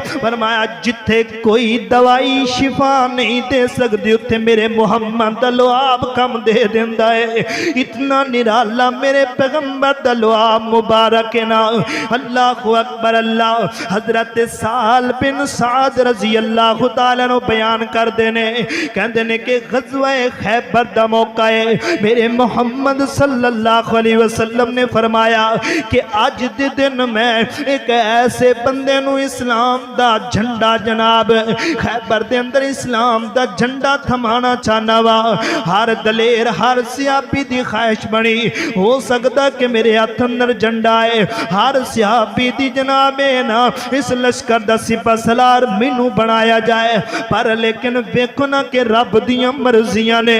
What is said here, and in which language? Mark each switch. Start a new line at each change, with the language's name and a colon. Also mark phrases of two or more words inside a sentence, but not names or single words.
Punjabi: فرمایا جتھے کوئی دوائی شفا نہیں دے سکدی اوتھے میرے محمد لعاب کم دے دیندا ہے، اتنا نرالا میرے پیغمبر دا لعاب مبارک ہے نا.
Arabic: الله أكبر,
Punjabi: اللہ حضرت سال بن ساد
Arabic: رضي الله تعالى
Punjabi: نوں بیان کردے نے، کہندے نے کہ غزوہ خیبر دا موقع ہے، میرے محمد
Arabic: صلى الله عليه وسلم
Punjabi: نے فرمایا کہ اج دے دن میں ایک ایسے بندے نوں اسلام دا جھنڈا جناب خیبر دے اندر اسلام دا جھنڈا تھمانا چاہنا واں. ہر دلیر ہر صحابی دی خواہش بنی، ہو سکدا کہ میرے ہتھ اندر جھنڈا ہے، ہر صحابی دی جنابے نا اس لشکر دا سپہ سالار مینوں بنایا جائے، پر لیکن ویکھو نا کہ رب دیاں مرضیاں نے.